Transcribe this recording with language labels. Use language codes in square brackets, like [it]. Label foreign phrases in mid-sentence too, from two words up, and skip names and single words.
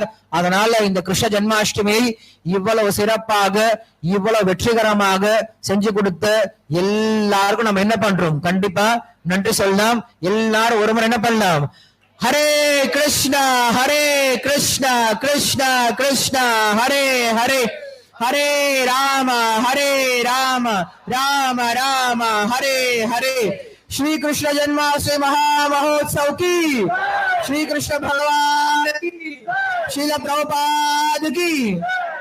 [ta] அதனால இந்த கிருஷ்ண ஜென்மாஷ்டமி இவ்வளவு சிறப்பாக இவ்வளவு வெற்றிகரமாக செஞ்சு கொடுத்த எல்லாருக்கும் நம்ம என்ன பண்றோம், கண்டிப்பா நன்றி சொல்லலாம். எல்லாரும் ஒரு முறை என்ன பண்ணலாம், [sa] हरे कृष्ण कृष्ण कृष्ण हरे हरे, हरे राम राम राम हरे हरे। [hi] श्री कृष्ण जन्माष्टमी महामहोत्सव की, श्री कृष्ण भगवान की, श्रील प्रभुपाद की।